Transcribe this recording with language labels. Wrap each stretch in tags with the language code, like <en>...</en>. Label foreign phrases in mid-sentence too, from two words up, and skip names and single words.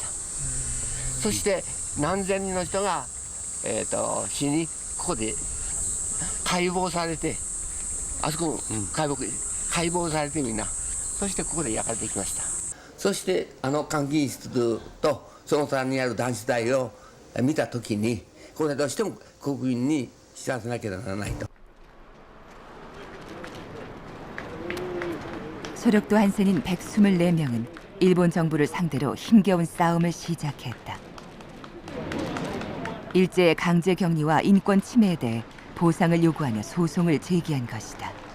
<ja>そして何千人の人が、死にここで解剖されて、あそこの解剖されてみんな、そしてここで焼かれていきました。そして監禁室とその隣にある男子大を見たときに、これどうしても国民に知らせなければならないと。</ja> <ko>소력도 한센인 124명은 일본 정부를 상대로 힘겨운 싸움을 시작했다. 일제의 강제 격리와 인권 침해에 대해 보상을 요구하며 소송을 제기한 것이다.</ko>